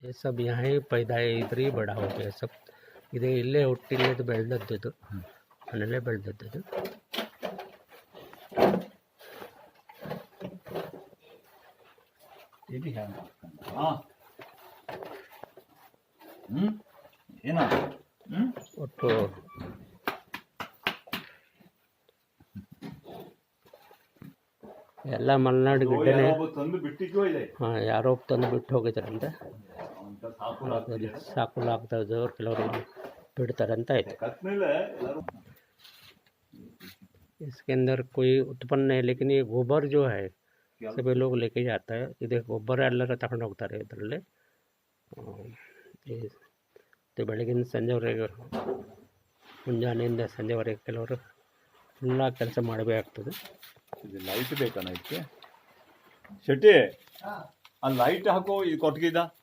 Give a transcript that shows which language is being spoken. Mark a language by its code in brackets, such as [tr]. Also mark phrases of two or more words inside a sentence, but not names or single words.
[hi] ये सब यहाँ ही पैदा है, इधर ही बड़ा हो गया सब. [kn] ಇದು ಇಲ್ಲೇ ಹುಟ್ಟಿಲ್ಲದು ಬೆಳೆದದ್ದು, ಮನೇಲೆ ಬೆಳೆದದ್ದು. ಇದು ಹ್ಯಾಂಗ ಏನ ಒಟ್ಟು ಎಲ್ಲ ಮಲೆನಾಡು ಗಿಡ್ಡನೆ. ಹಾಂ, ಯಾರೋ ತಂದು ಬಿಟ್ಟು ಹೋಗಿದ್ದಾರಂತೆ. ಸಾಕುಲು ಆಗ್ತಾ ಇದ್ದವ್ರು ಕೆಲವರು ಬಿಡ್ತಾರಂತ ಆಯ್ತು. [hi] इसके अंदर कोई उत्पन्न है, लेकिन ये गोबर जो है सभी लोग लेके जाता है. [kn] ಇದು ಗೊಬ್ಬರ ಎಲ್ಲರ ತಗೊಂಡು ಹೋಗ್ತಾರೆ ಇದರಲ್ಲಿ. ಬೆಳಗಿನ ಸಂಜೆವರೆಗೆ, ಮುಂಜಾನೆಯಿಂದ ಸಂಜೆವರೆಗೆ ಕೆಲವರು ಎಲ್ಲ ಕೆಲಸ ಮಾಡಬೇಕಾಗ್ತದೆ. ಇದು ಲೈಟ್ ಬೇಕಣ್ಣ ಇದಕ್ಕೆ. ಶೆಟ್ಟಿ, ಆ ಲೈಟ್ ಹಾಕೋ. ಇದು ಕೊಟ್ಟಿಗಿದ